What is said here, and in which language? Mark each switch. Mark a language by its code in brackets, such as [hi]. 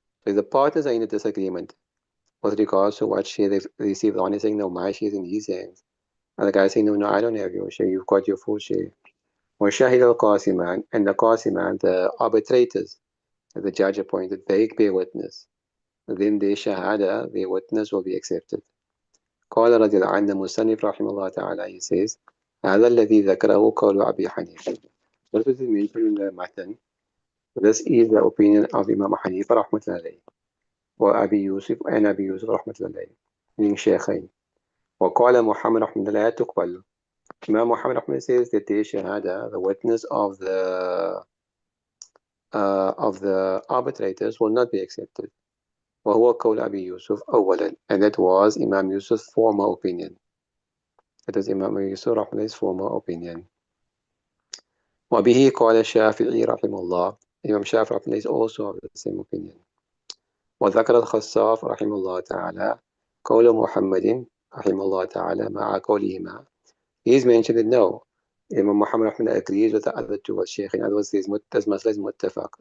[en] So if the partners are in a disagreement with regards to what share they've received, the one is saying, no, my share is in his hands. And the guy is saying, no, I don't have your share, you've got your full share. [ar] وشهد القاسمان, [en] and the qasiman, the arbitrators, the judge appointed, they bear witness. Then their shahada, their witness will be accepted. [ar] قال رضي الله عنه المصنف رحمه الله تعالى, [en] he says, [ar] هذا الذي ذكره قول أبي حنيفة. [en] What is mentioned in the matan? This is the opinion of Imam Hanifa رحمة الله عليه, وأبي يوسف and أبي يوسف رحمة الله عليه, meaning شيخين. [ar] وقال محمد رحمة الله لا تقبل. [en] Imam Muhammad Ahmed says that their shahada, the witness of the arbitrators, will not be accepted. [ar] وهو قول أبي يوسف أولا, [en] and that was Imam Yusuf's former opinion. That is Imam Yusuf Rahman's former opinion. [ar] وبه قال الشافعي رحمه الله. [en] Imam Shafi Rahman is also of the same opinion. [ar] وذكر الخصاف رحمه الله تعالى قول محمد رحمه الله تعالى مع قولهما. [en] He is mentioned that no, Imam Muhammad Rahman agrees with the other two as Shaykh. In other words, there's masla is muttafaq.